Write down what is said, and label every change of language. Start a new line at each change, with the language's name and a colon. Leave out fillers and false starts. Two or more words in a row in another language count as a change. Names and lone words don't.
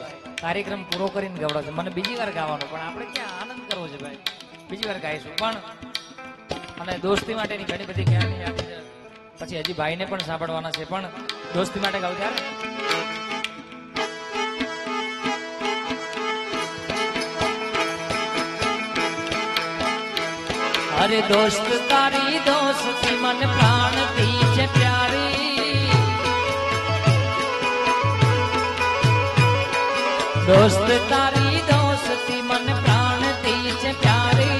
Gujarati: કાર્યક્રમ પૂરો કરીને ગવડાવશે. મને બીજી વાર ગાવાનું, પણ આપણે ક્યાં આનંદ કરવો છે ભાઈ, બીજી વાર ગાઈશું. પણ અને દોસ્તી માટેની ઘણી બધી જ્ઞાનની યાદ છે, પછી હજી ભાઈને પણ સાંભળવાના છે, પણ દોસ્તી માટે ગાવ ત્યારે. અરે દોસ્ત તારી દોસ્તી મન પ્રાણ તીજે પ્યારી। દોસ્ત તારી દોસ્તી મન પ્રાણ તીજે પ્યારી।